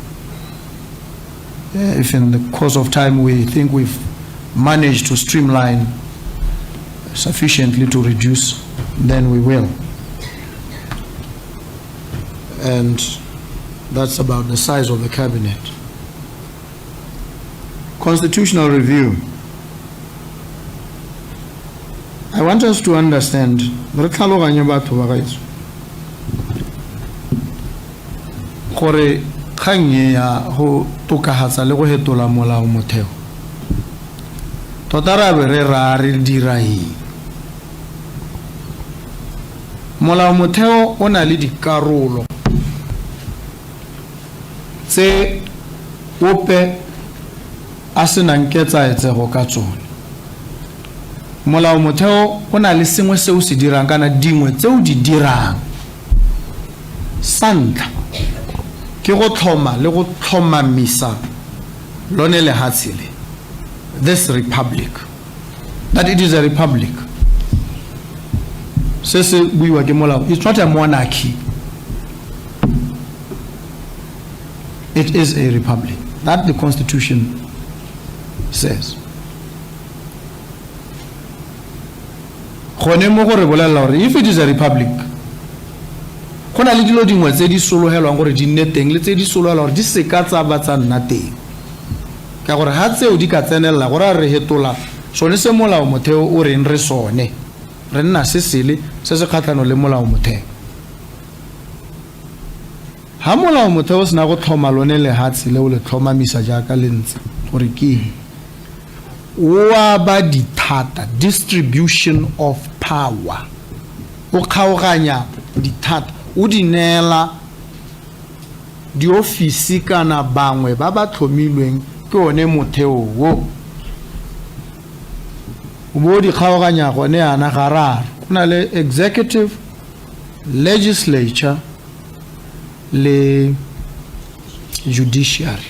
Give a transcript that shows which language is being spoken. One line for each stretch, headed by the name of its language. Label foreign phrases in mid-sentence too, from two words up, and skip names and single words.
English: If in the course of time we think we've managed to streamline sufficiently to reduce, then we will. And that's about the size of the cabinet. Constitutional review. I want us to understand
Tswana: gore kgang ya go tokahatsa le go hetola molao motheo tota ra be re ra re dira eng. Molao motheo o na le dikarolo tse ope a se nang ketsaetsego ka tsone. Molao motheo o na le sengwe se o se dirang kana dingwe tse o di dirang. Santla ke go tlhoma le go tlhomamisa lone lehatshe le,
English: this republic, that it is a republic.
Tswana: Se se buiwa ke molao,
English: it's not a monarchy, it is a republic. That the Constitution says. If it is a republic,
Tswana: go na le dilo dingwe tse di solohelwang gore di nne teng le tse di solohelwang gore di se ka tsa batsa nna teng, ka gore ha tseo di ka tsenela gore re hetola sone se molao motheo o reng re sone re nna se sele se se kgatlhano le molao motheo. Ha molao motheo se na go tlhoma lone lehatshe le o le tlhomamisa jaaka le ntse gore ke wa ba dithata,
English: distribution of power,
Tswana: o kgaoganya dithata, o di neela di ofisi kana bangwe ba ba tlhomilweng ke one motheo wo. O bo di kgaoganya gone ana gararo, go na le
English: executive, legislature
Tswana: le judiciary.